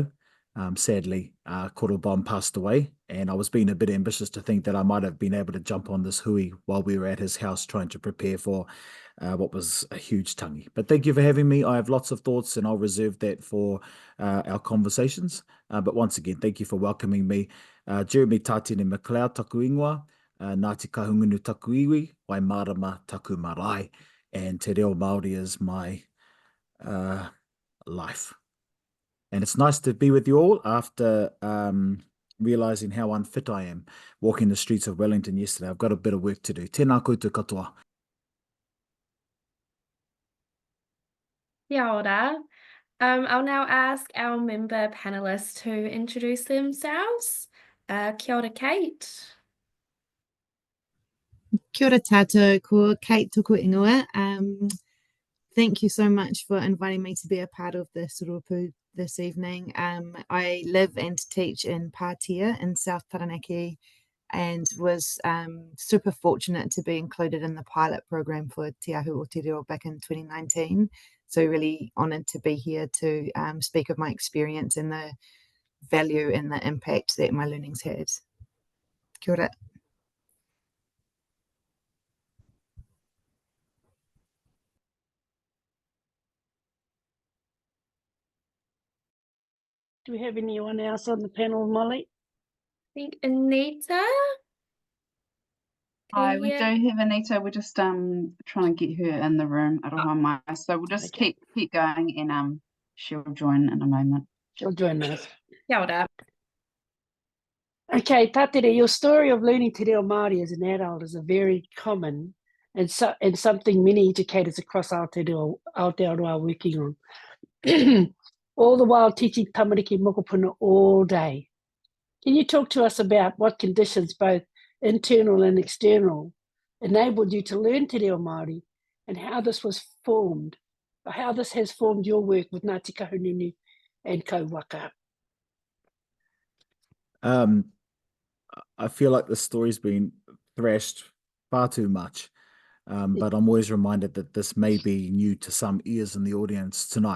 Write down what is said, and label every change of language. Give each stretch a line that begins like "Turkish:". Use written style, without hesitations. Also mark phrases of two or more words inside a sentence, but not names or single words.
English: Sadly, Koro Bom passed away, and I was being a bit ambitious to think that I might have been able to jump on this hui while we were at his house trying to prepare for what was a huge tangi. But thank you for having me. I have lots of thoughts, and I'll reserve that for our conversations. But once again, thank you for welcoming me.
Māori: Jeremy Tātere McLeod taku ingoa, Ngāti Kahungunu taku iwi, Waimarama taku marae,
English: and Te Reo Māori is my life. And it's nice to be with you all after realising how unfit I am walking the streets of Wellington yesterday. I've got a bit of work to do.
Māori: Tēnā koutou katoa. Kia ora.
English: I'll now ask our member panelists to introduce themselves.
Māori: Kia ora, Kate. Kia ora tātou, ko Kate tuku ingoa.
English: Thank you so much for inviting me to be a part of this urupu this evening. I live and teach in Pātea in South Taranaki, and was super fortunate to be included in the pilot program for Te Ahu o Te Reo back in 2019. So really honoured to be here to speak of my experience and the value and the impact that my learning's had.
Māori: Kia ora.
English: Do we have anyone else on the panel, Molly? I think Anita. Hi, we Yeah. do have Anita. We're just trying to get her in the room,
Māori: aroha mai.
English: So we'll just Okay. keep going, and she'll join in a moment. She'll join us.
Māori: Kia ora.
English: Okay, Tātere, your story of learning Te Reo Māori as an adult is a very common and something many educators across Aotearoa are working on. All the while teaching
Māori: tamariki mokopuna
English: all day. Can you talk to us about what conditions, both internal and external, enabled you to learn Te Reo Māori, and how this was formed, or how this has formed your work with Ngāti Kahungunu and Kauwaka? I feel like this story's been thrashed far too much, but I'm always reminded that this may be new to some ears in the audience tonight.